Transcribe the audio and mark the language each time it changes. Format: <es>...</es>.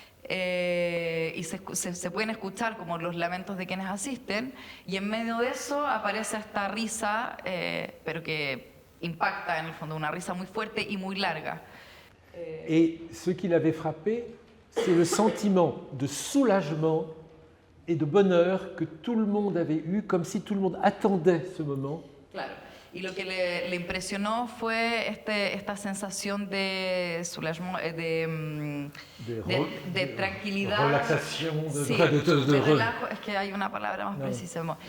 <es>Y se pueden escuchar como los lamentos de quienes asisten, y en medio de eso aparece esta risa, pero que impacta en el fondo, una risa muy fuerte y muy larga.</es> <fr>Et ce qui l'avait frappé, c'est le sentiment de soulagement et de bonheur que tout le monde avait eu, comme si tout le monde attendait ce moment.</fr> <es>Claro. Y lo que le impresionó fue esta sensación de soulagement, de tranquilidad. Relaxación, sí, de relajo, es que hay una palabra más precisa.</es>